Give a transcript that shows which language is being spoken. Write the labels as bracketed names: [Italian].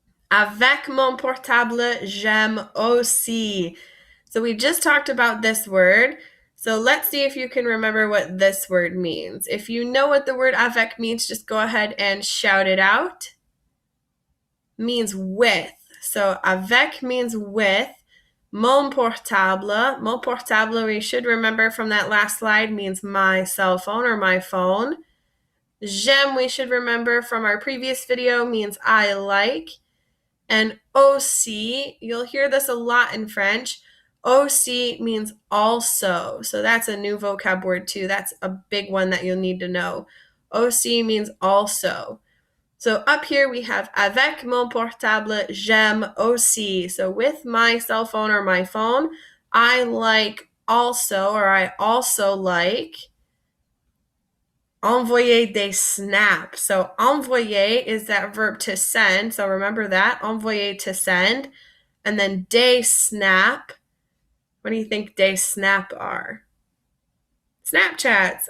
[French] Avec mon portable, j'aime aussi. [English] So we just talked about this word. So let's see if you can remember what this word means. If you know what the word avec means, just go ahead and shout it out. Means with. So avec means with. [French] Mon portable, [English] we should remember from that last slide, means my cell phone or my phone. J'aime, we should remember from our previous video, means I like. And aussi, you'll hear this a lot in French. Aussi means also. So that's a new vocab word too. That's a big one that you'll need to know. Aussi means also. So up here we have [French] avec mon portable, j'aime aussi. [English] So with my cell phone or my phone, I like also, or I also like [French] envoyer des snaps. [English] So envoyer is that verb to send. So remember that, envoyer, to send. And then [French] des snap. [English] What do you think des snap are? Snapchats.